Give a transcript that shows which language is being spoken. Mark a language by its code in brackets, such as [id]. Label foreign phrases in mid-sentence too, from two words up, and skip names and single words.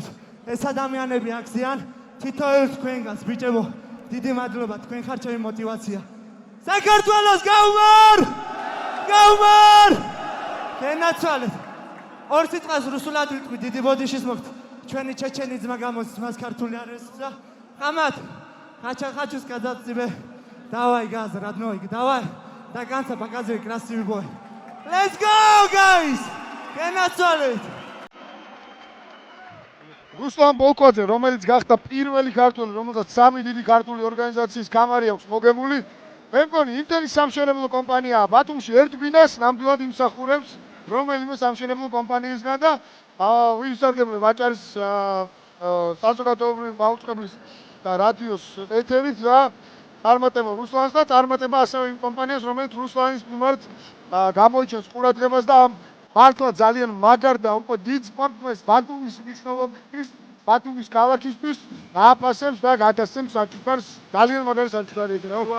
[ka] ეს ადამიანები აქციან თითოეულ თქვენგანს ბიჭებო დიდი მადლობა თქვენ ხართ ჩემი мотивация. საქართველოს გაუმარ! გაუმარ! გენაცვალეთ. ორ სიტყვას რუსულად ვიტყვი დიდი ბოდიშის მოხთ. ჩვენი ჩეჩენი ძმა გამოსცეს მას ქართული არ ესწრა. ხამათ. [ru] хочу сказать тебе давай газ родной, давай. До конца показывай красивый бой. [en] Let's go guys! [ka] გენაცვალეთ. რუსლან ბოლქვაძე, რომელიც გახდა პირველი ქართველი, რომელსაც სამი დიდი ქართული ორგანიზაციის კამარი აქვს მოგებული, მე მგონი ინტერის სამშენებლო კომპანიაა ბათუმში ერთ ბინას ნამდვილად იმსახურებს რომელიმე სამშენებლო კომპანიისგან და ვისარგებლებ ვაჭარის საზოგადოებრივი მაუწყებლის და რადიოს ეთერით და წარმატება რუსლანს და წარმატება ასევე იმ კომპანიას, რომელიც რუსლანის მიმართ გამოიჩენს ყურადღებას და მართლა ძალიან მაგარ და უკვე დიდ სპორტმენს ბათუმის მნიშვნელობის ბათუმის ქალაქისთვის გააფასებს და გადასცემს საჩუქარს ძალიან მაგარი საჩუქარი იქნება.